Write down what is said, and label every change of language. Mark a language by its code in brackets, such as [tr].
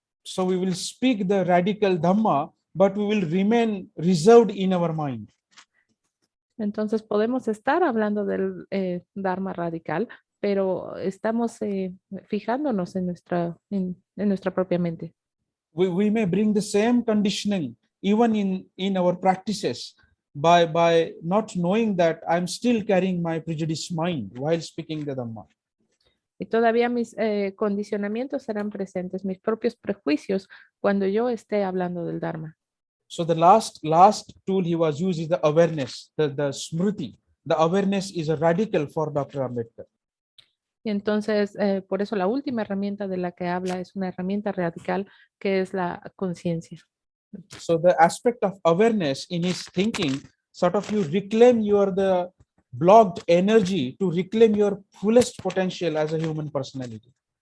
[en] So we will speak the radical Dhamma, but we will remain reserved in our mind. [es] Entonces podemos estar hablando del Dharma radical, pero estamos fijándonos en nuestra propia mente. [en] We may bring the same conditioning even in our practices by not knowing that I'm still carrying my prejudiced mind while speaking the Dhamma. [es] Y todavía mis condicionamientos serán presentes, mis propios prejuicios, cuando yo esté hablando del Dharma. [en] So the last tool he was used is the awareness, the smriti. The awareness is a radical for Dr. Ambedkar. [es] Y entonces, por eso la última herramienta de la que habla es una herramienta radical que es la conciencia. [en] So the aspect of awareness in his thinking, sort of you reclaim the blocked energy to reclaim your fullest potential as a human personality.